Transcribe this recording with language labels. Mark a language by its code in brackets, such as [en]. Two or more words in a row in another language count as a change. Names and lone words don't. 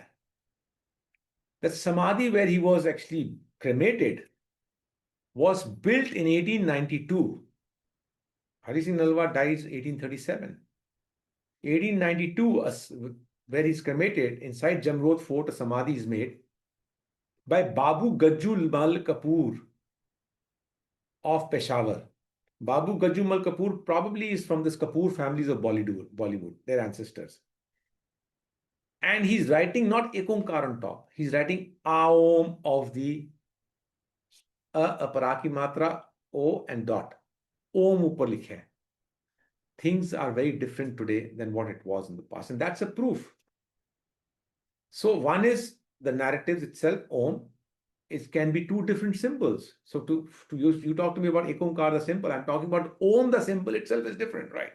[en] The Samadhi where he was actually cremated was built in 1892. Hari Singh Nalwa dies 1837. 1892, where he's cremated, inside Jamrod Fort, a Samadhi is made by Babu Gajjul Mal Kapoor of Peshawar. Babu Gajjul Mal Kapoor probably is from this Kapoor families of Bollywood, their ancestors. And he's writing not Ekonkar on top, he's writing Aom of the Aparaki Matra, O and dot. [hi] Om upar likha hai. [en] Things are very different today than what it was in the past. And that's a proof. So one is the narratives itself, Om. It can be two different symbols. So to use, you talk to me about Ekonkar, the symbol. I'm talking about Om, the symbol itself is different, right?